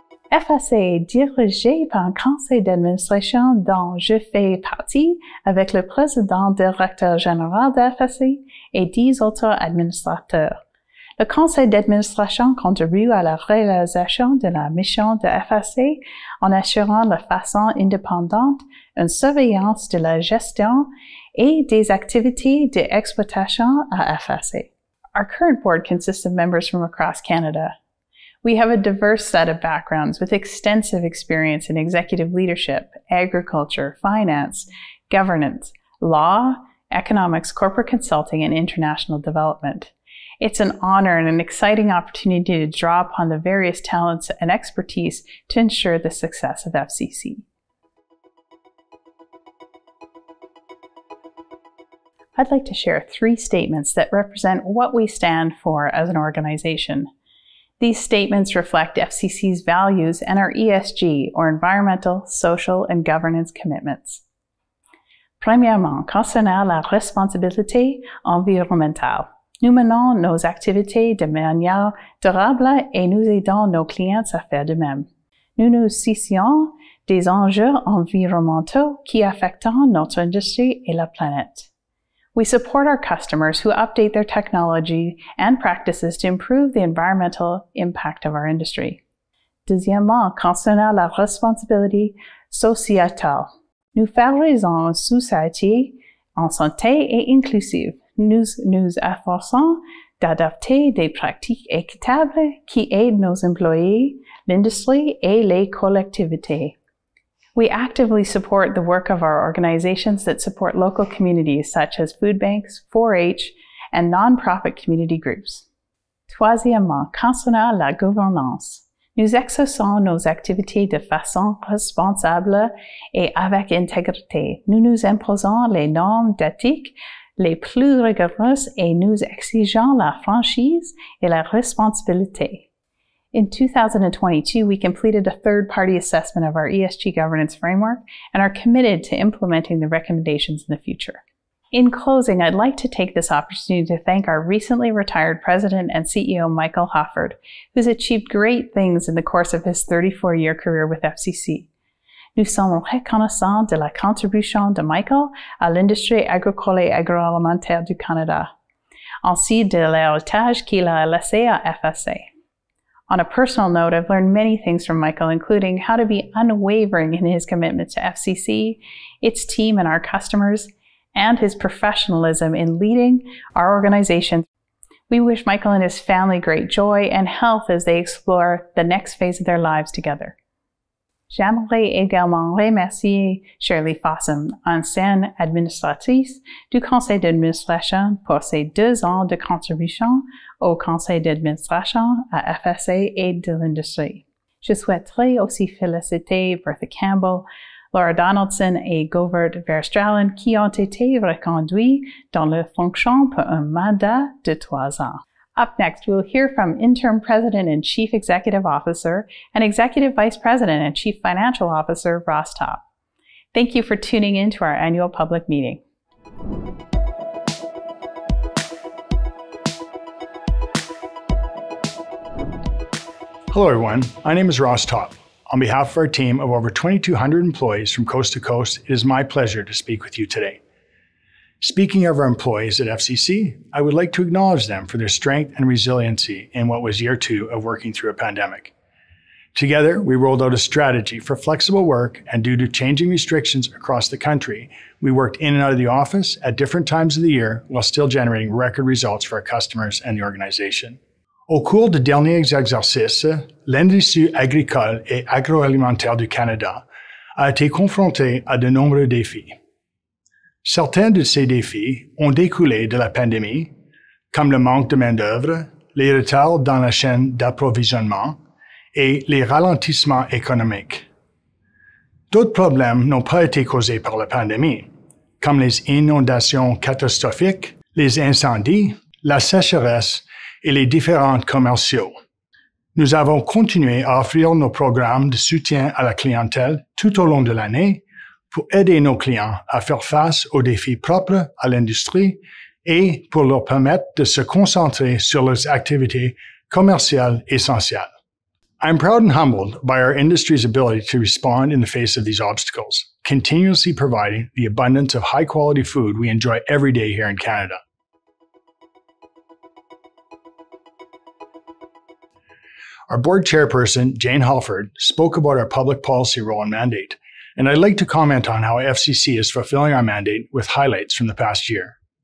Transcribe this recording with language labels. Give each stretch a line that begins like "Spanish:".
French: FAC est dirigé par un conseil d'administration dont je fais partie avec le président-directeur général de FAC et 10 autres administrateurs. Le conseil d'administration contribue à la réalisation de la mission de FAC en assurant de façon indépendante une surveillance de la gestion et des activités d'exploitation à FAC.
English: Our current board consists of members from across Canada. We have a diverse set of backgrounds with extensive experience in executive leadership, agriculture, finance, governance, law, economics, corporate consulting, and international development. It's an honor and an exciting opportunity to draw upon the various talents and expertise to ensure the success of FCC. I'd like to share 3 statements that represent what we stand for as an organization. These statements reflect FCC's values and our ESG, or environmental, social, and governance commitments.
French: Premièrement, concernant la responsabilité environnementale. Nous menons nos activités de manière durable et nous aidons nos clients à faire de même. Nous nous soucions des enjeux environnementaux qui affectent notre industrie et la planète.
English: We support our customers who update their technology and practices to improve the environmental impact of our industry.
French: Deuxièmement, concernant la responsabilité sociétale. Nous favorisons une société en santé et inclusive. Nous nous efforçons d'adopter des pratiques équitables qui aident nos employés, l'industrie et les collectivités.
English: We actively support the work of our organizations that support local communities such as food banks, 4-H, and nonprofit community groups.
French: Troisièmement, concernant la gouvernance. Nous exerçons nos activités de façon responsable et avec intégrité. Nous nous imposons les normes d'éthique les plus rigoureuses et nous exigeons la franchise et la responsabilité.
English: In 2022, we completed a third-party assessment of our ESG governance framework and are committed to implementing the recommendations in the future. In closing, I'd like to take this opportunity to thank our recently retired President and CEO, Michael Halford, who's achieved great things in the course of his 34-year career with FCC.
French: Nous sommes reconnaissants de la contribution de Michael à l'industrie agricole et agroalimentaire du Canada, ainsi de l'héritage qu'il a laissé à FAC.
English: On a personal note, I've learned many things from Michael, including how to be unwavering in his commitment to FCC, its team and our customers, and his professionalism in leading our organization. We wish Michael and his family great joy and health as they explore the next phase of their lives together.
French: J'aimerais également remercier Shirley Fossum, ancienne administratrice du Conseil d'administration, pour ses 2 ans de contribution au Conseil d'administration à FAC et de l'industrie. Je souhaiterais aussi féliciter Bertha Campbell, Laura Donaldson et Govert Verstralen qui ont été reconduits dans leur fonction pour un mandat de 3 ans.
English: Up next, we'll hear from Interim President and Chief Executive Officer and Executive Vice President and Chief Financial Officer, Ross Topp. Thank you for tuning in to our annual public meeting. Hello everyone, my name is Ross Topp. On behalf of our team of over 2,200 employees from coast to coast, it is my pleasure to speak with you today. Speaking of our employees at FCC, I would like to acknowledge them for their strength and resiliency in what was year 2 of working through a pandemic. Together, we rolled out a strategy for flexible work, and due to changing restrictions across the country, we worked in and out of the office at different times of the year while still generating record results for our customers and the organization.
French: Au cours des derniers exercices, l'industrie agricole et agroalimentaire du Canada a été confrontée à de nombreux défis. Certains de ces défis ont découlé de la pandémie, comme le manque de main-d'œuvre, les retards dans la chaîne d'approvisionnement et les ralentissements économiques. D'autres problèmes n'ont pas été causés par la pandémie, comme les inondations catastrophiques, les incendies, la sécheresse et les différents commerciaux. Nous avons continué à offrir nos programmes de soutien à la clientèle tout au long de l'année pour aider nos clients à faire face aux défis propres à l'industrie et pour leur permettre de se concentrer sur leurs activités commerciales essentielles.
English: I'm proud and humbled by our industry's ability to respond in the face of these obstacles, continuously providing the abundance of high-quality food we enjoy every day here in Canada. Our board chairperson, Jane Halford, spoke about our public policy role and mandate, and I'd like to comment on how FCC is fulfilling our mandate with highlights from the past year.